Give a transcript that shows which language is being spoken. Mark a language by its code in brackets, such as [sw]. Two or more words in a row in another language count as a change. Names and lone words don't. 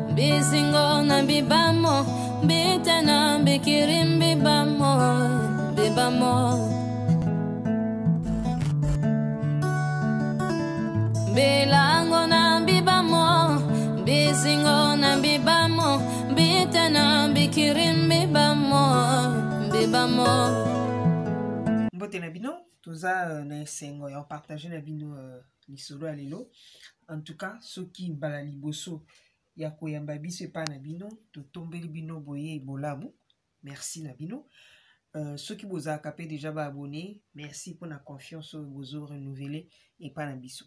[ln] bisingo na bibamo, bitana bikirim bibamo, bibamo. Bilango na bibamo, bisingo na bibamo, bitana bikirim bibamo, bibamo. Mbote na bino, toza na esengo ya partager na bino lisolo ya lelo. [fr] En tout cas, [ln] soki mbala liboso ya koyamba biso epa na bino, totombeli bino boye bolamu. Merci na bino. Soki bozalaka pe déjà ba abonné, [fr] merci pour la confiance [ln] bozo renouveler epa na biso.